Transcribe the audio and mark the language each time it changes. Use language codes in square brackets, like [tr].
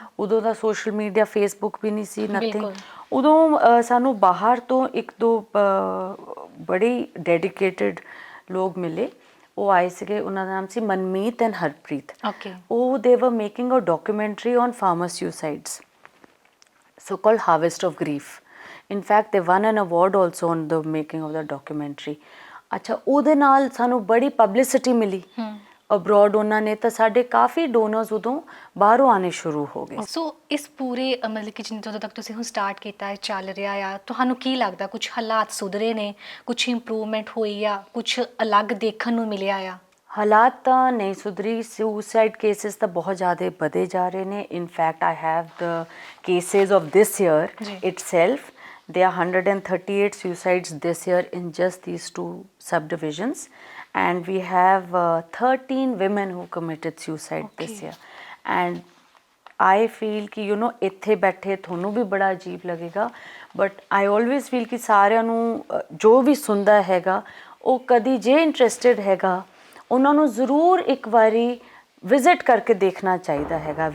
[pa] ਉਦੋਂ ਦਾ social media, Facebook ਵੀ ਨਹੀਂ ਸੀ, nothing. ਉਦੋਂ ਸਾਨੂੰ ਬਾਹਰ ਤੋਂ ਇੱਕ ਦੋ ਬੜੀ ਡੈਡੀਕੇਟਿਡ ਲੋਕ ਮਿਲੇ। ਉਹ ਆਏ ਸੀਗੇ, ਉਹਨਾਂ ਦਾ ਨਾਮ ਸੀ ਮਨਮੀਤ ਐਂਡ ਹਰਪ੍ਰੀਤ। ਓਕੇ। [en] ਉਹ they were making a documentary on farmer suicides, so called Harvest of Grief. In fact, they won an award also on the making of the documentary. [pa] ਅੱਛਾ, ਉਹਦੇ ਨਾਲ ਸਾਨੂੰ ਬੜੀ ਪਬਲਿਸਿਟੀ ਮਿਲੀ ਅਬਰੋਡ। ਉਹਨਾਂ ਨੇ ਤਾਂ ਸਾਡੇ ਕਾਫੀ ਡੋਨਰਸ ਉਦੋਂ ਬਾਹਰੋਂ ਆਉਣੇ ਸ਼ੁਰੂ ਹੋ ਗਏ। ਸੋ ਇਸ ਪੂਰੇ ਮਤਲਬ ਕਿ ਜਦੋਂ ਤੱਕ ਤੁਸੀਂ ਹੁਣ ਸਟਾਰਟ ਕੀਤਾ ਹੈ, ਚੱਲ ਰਿਹਾ ਆ, ਤੁਹਾਨੂੰ ਕੀ ਲੱਗਦਾ ਕੁਝ ਹਾਲਾਤ ਸੁਧਰੇ ਨੇ, ਕੁਝ ਇੰਪਰੂਵਮੈਂਟ ਹੋਈ ਆ, ਕੁਝ ਅਲੱਗ ਦੇਖਣ ਨੂੰ ਮਿਲਿਆ ਆ? ਹਾਲਾਤ ਤਾਂ ਨਹੀਂ ਸੁਧਰੀ। ਸੁਸਾਈਡ ਕੇਸਿਸ ਤਾਂ ਬਹੁਤ ਜ਼ਿਆਦਾ ਵਧੇ ਜਾ ਰਹੇ ਨੇ। [en] In fact I have the cases of this year itself. There are 138 suicides this year in just these two subdivisions, and we have 13 women who committed suicide this year. And I feel [pa] कि you know ਇੱਥੇ ਬੈਠੇ ਤੁਹਾਨੂੰ ਵੀ ਬੜਾ ਅਜੀਬ ਲੱਗੇਗਾ, [en] but I always feel [pa] ਕਿ ਸਾਰਿਆਂ ਨੂੰ ਜੋ ਵੀ ਸੁਣਦਾ ਹੈਗਾ ਉਹ ਕਦੀ ਜੇ ਇੰਟਰਸਟਿਡ ਹੈਗਾ ਉਹਨਾਂ ਨੂੰ ਜ਼ਰੂਰ ਇੱਕ ਵਾਰੀ ਵਿਜ਼ਿਟ ਕਰਕੇ ਦੇਖਣਾ ਚਾਹੀਦਾ ਹੈਗਾ।